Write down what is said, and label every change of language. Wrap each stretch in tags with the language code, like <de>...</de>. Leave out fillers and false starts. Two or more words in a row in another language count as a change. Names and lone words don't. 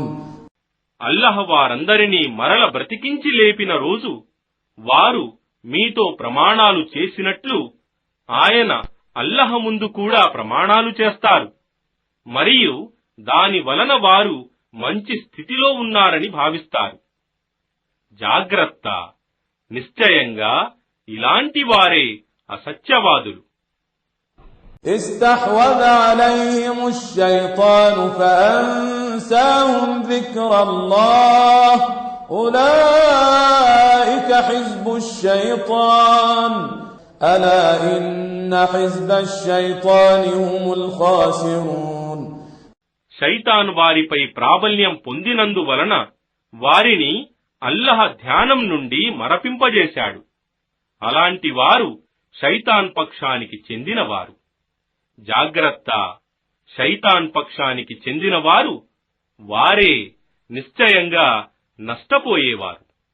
<te>అల్లాహ్ వారందరినీ మరల బ్రతికించి లేపిన రోజు వారు మీతో ప్రమాణాలు చేసినట్లు ఆయన అల్లాహ్ ముందు కూడా ప్రమాణాలు చేస్తారు, మరియు దాని వలన వారు మంచి స్థితిలో ఉన్నారని భావిస్తారు. జాగ్రత్త, నిశ్చయంగా ఇలాంటి వారే అసత్యవాదులు.</te> <ar>استحوذ عليهم الشيطان فأنساهم ذكر الله أولئك حزب الشيطان ألا إن حزب الشيطان هم الخاسرون.</ar> <te>శైతాన్ వారిపై ప్రాబల్యం పొందినందువలన వారిని అల్లాహ్ ధ్యానం నుండి మరపింపజేశాడు. అలాంటి వారు శైతాన్ పక్షానికి చెందినవారు. జాగ్రత్త, శైతాన్ పక్షానికి చెందినవారు వారే నిశ్చయంగా నష్టపోయేవారు.</te>